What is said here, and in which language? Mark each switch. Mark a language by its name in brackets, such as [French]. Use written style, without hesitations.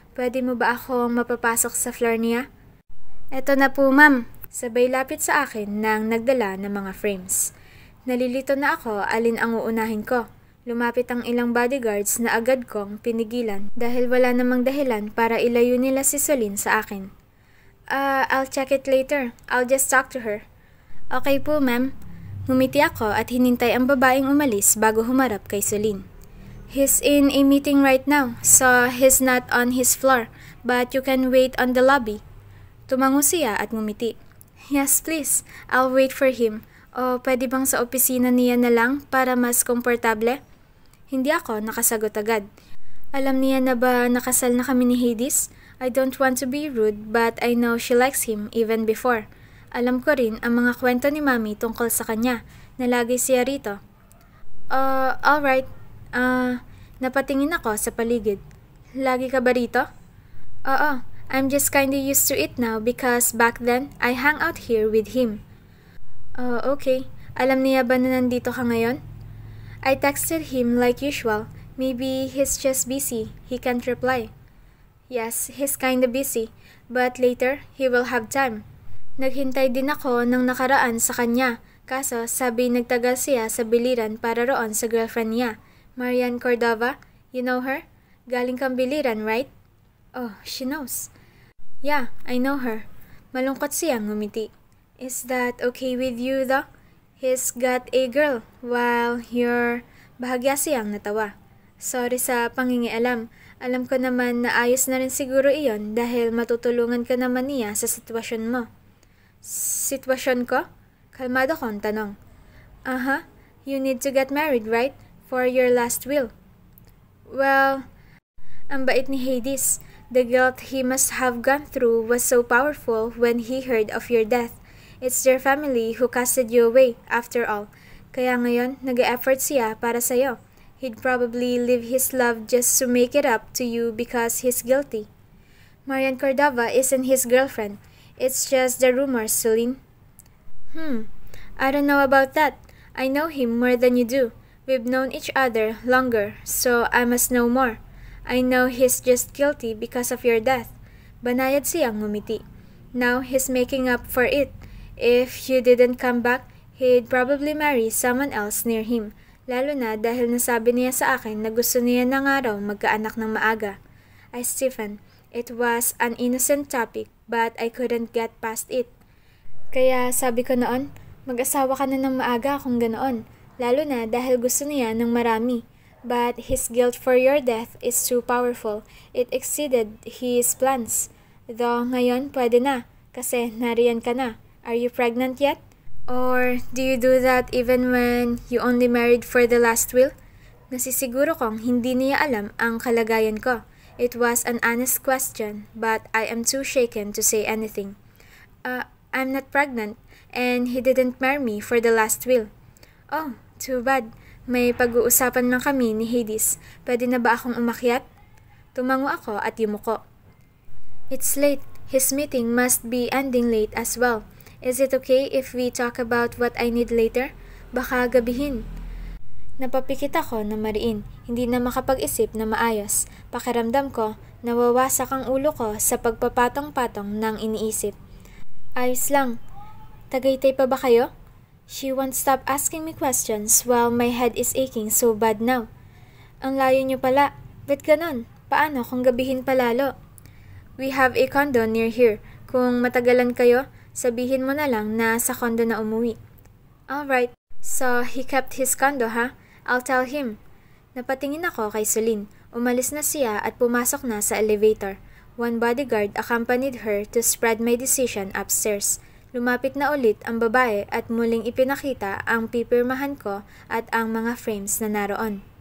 [Filipino] Pwede mo ba akong mapapasok sa floor niya? Eto na po, ma'am. Sabay lapit sa akin nang nagdala ng mga frames. Nalilito na ako alin ang uunahin ko. Lumapit ang ilang bodyguards na agad kong pinigilan dahil wala namang dahilan para ilayo nila si Solin sa akin. [English] I'll check it later. I'll just talk to her. Okay po, ma'am. [Filipino] Ngumiti ako at hinintay ang babaeng umalis bago humarap kay Solin. [English] He's in a meeting right now, so he's not on his floor, but you can wait on the lobby. [Filipino] Tumango siya at ngumiti. [English] Yes, please. I'll wait for him. [Filipino] O pwede bang sa opisina niya na lang para mas komportable? Hindi ako nakasagot agad. Alam niya na ba nakasal na kami ni Hades? [English] I don't want to be rude but I know she likes him even before. [Filipino] Alam ko rin ang mga kwento ni Mami tungkol sa kanya na lagi siya rito. [English] Alright. [Filipino] Napatingin ako sa paligid. Lagi ka ba rito? [English] Oo, I'm just kinda used to it now because back then I hang out here with him. Okay. [Filipino] Alam niya ba na nandito ka ngayon? [English] I texted him like usual. Maybe he's just busy. He can't reply. Yes, he's kinda busy. But later, he will have time. [Filipino] Naghintay din ako ng nakaraan sa kanya. Kaso, sabi nagtagal siya sa biliran para roon sa girlfriend niya. [English] Marian Cordova, you know her? [Filipino] Galing kang biliran, [English] right? Oh, she knows. Yeah, I know her. [Filipino] Malungkot siyang ngumiti. [English] Is that okay with you though? He's got a girl, while you're... [Filipino] Bahagya siyang natawa. Sorry sa pangingialam. Alam ko naman na ayos na rin siguro iyon dahil matutulungan ka naman niya sa sitwasyon mo. Sitwasyon ko? Kalmado kong tanong. [English] Aha, you need to get married, right? For your last will. Well, [Filipino] ang bait ni Hades. [English] The guilt he must have gone through was so powerful when he heard of your death. It's their family who casted you away, after all. [Filipino] Kaya ngayon, nag-e-effort siya para sa'yo. [English] He'd probably leave his love just to make it up to you because he's guilty. Marian Cordova isn't his girlfriend. It's just the rumors, Celine. I don't know about that. I know him more than you do. We've known each other longer, so I must know more. I know he's just guilty because of your death. [Filipino] Banayad siyang ngumiti. [English] Now he's making up for it. If you didn't come back, he'd probably marry someone else near him. [Filipino] Lalo na dahil nasabi niya sa akin na gusto niya na nga raw magkaanak ng maaga. [English] I stiffened. It was an innocent topic, but I couldn't get past it. [Filipino] Kaya sabi ko noon, mag-asawa ka na ng maaga kung ganoon. Lalo na dahil gusto niya ng marami. [English] But his guilt for your death is too powerful. It exceeded his plans. [Filipino] Though ngayon pwede na, kasi nariyan ka na. [English] Are you pregnant yet? Or do you do that even when you only married for the last will? [Filipino] Nasisiguro kong hindi niya alam ang kalagayan ko. [English] It was an honest question, but I am too shaken to say anything. I'm not pregnant, and he didn't marry me for the last will. Oh, too bad. [Filipino] May pag-uusapan lang kami ni Hades. Pwede na ba akong umakyat? Tumango ako at yumuko. [English] It's late. His meeting must be ending late as well. Is it okay if we talk about what I need later? [Filipino] Baka gabihin. Napapikit ako na mariin, hindi na makapag-isip na maayos. Pakiramdam ko, nawawasak ang ulo ko sa pagpapatong-patong ng iniisip. Ayos lang. Tagaytay pa ba kayo? [English] She won't stop asking me questions while my head is aching so bad now. [Filipino] Ang layo niyo pala. Ba't ganon? Paano kung gabihin palalo? [English] We have a condo near here. [Filipino] Kung matagalan kayo, sabihin mo na lang na sa condo na umuwi. [English] Alright. So, he kept his condo, ha? I'll tell him. [Filipino] Napatingin ako kay Celine. Umalis na siya at pumasok na sa elevator. [English] One bodyguard accompanied her to spread my decision upstairs. [Filipino] Lumapit na ulit ang babae at muling ipinakita ang pipirmahan ko at ang mga frames na naroon.